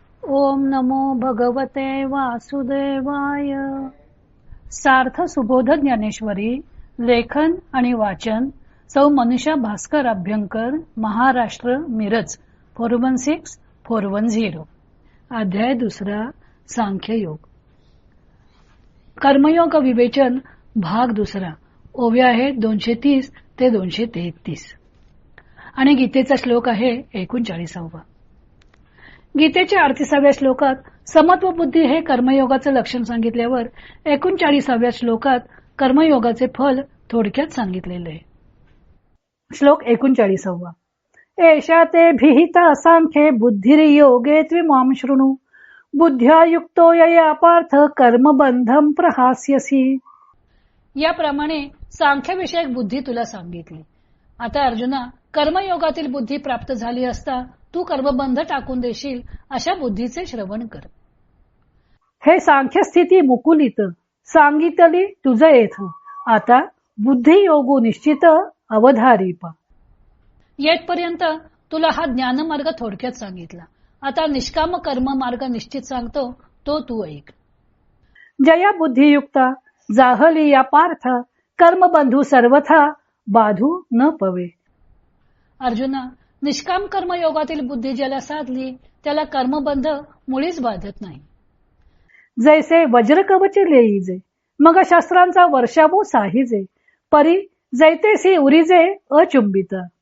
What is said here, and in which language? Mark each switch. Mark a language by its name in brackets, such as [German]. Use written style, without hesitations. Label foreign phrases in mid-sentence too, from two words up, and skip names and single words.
[Sanskrit] ओम नमो भगवते वासुदेवाय. [Marathi] सार्थ सुबोध ज्ञानेश्वरी. लेखन आणि वाचन सौ मनीषा भास्कर अभ्यंकर, महाराष्ट्र, मिरज 416410. अध्याय दुसरा. सांख्ययोग. कर्मयोग विवेचन भाग दुसरा. ओव्या आहे 230 ते 233 आणि गीतेचा श्लोक आहे 39. गीतेच्या 38व्या श्लोकात समत्व बुद्धी हे कर्मयोगाचं लक्षण सांगितल्यावर 39व्या श्लोकात कर्मयोगाचे फल थोडक्यात सांगितलेले आहे. श्लोक 39. [Sanskrit] एषा ते भिहिता सांख्ये बुद्धिर्योगे त्विमां शृणु बुद्ध्या युक्तो यया पार्थ कर्मबंधम प्रहास्यसि. [Marathi] याप्रमाणे सांख्यविषयक बुद्धी तुला सांगितली. आता अर्जुना, कर्मयोगातील बुद्धी प्राप्त झाली असता तू कर्मबंध टाकून देशील अशा बुद्धीचे श्रवण कर. हे सांख्य स्थिती मुकुलित सांगितली तुझ येथ, आता बुद्धी योगू निश्चित अवधारीपा. येथपर्यंत तुला हा ज्ञानमार्ग थोडक्यात सांगितला. आता निष्काम कर्म मार्ग निश्चित सांगतो, तो तू ऐक. जया बुद्धियुक्ता जाहली या पार्थ कर्मबंधू सर्वथा बाधू न पवे. अर्जुना, निष्काम कर्मयोगातील बुद्धी ज्याला साधली त्याला कर्मबंध मुळीच बाधत नाही. जैसे वज्र कवचे लेईजे मग शस्त्रांचा वर्षावो साहिजे परी जैतेसी उरीजे अचुंबित.